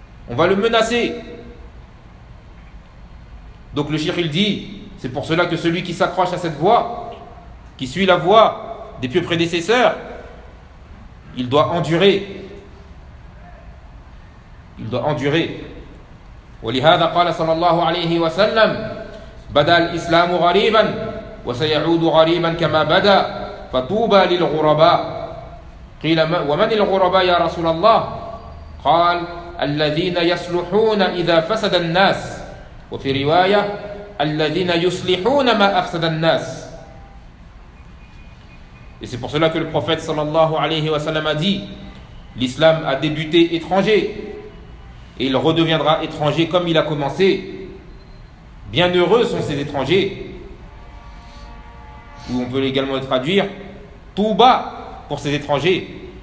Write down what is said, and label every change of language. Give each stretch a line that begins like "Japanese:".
French: On va le menacer. Donc le shir, il dit, c'est pour cela que celui qui s'accroche à cette voie, qui suit la voie des pieux prédécesseurs, il doit endurer. Il doit endurer.
Arabic: ولهذا قال صلى الله عليه وسلم بدا الإسلام غريبا وسيعود غريبا كما بدا فطوبى للغرباء قيل ومن الغرباء يا رسول الله قال الذين يصلحون إذا فسد الناس وفي رواية الذين يصلحون ما أفسد الناس.
French: Et c'est pour cela que le prophète sallallahu alayhi wa sallam a dit, l'islam a débuté étranger et il redeviendra étranger comme il a commencé. Bienheureux sont ces étrangers. Ou on peut également le traduire Touba pour ces étrangers.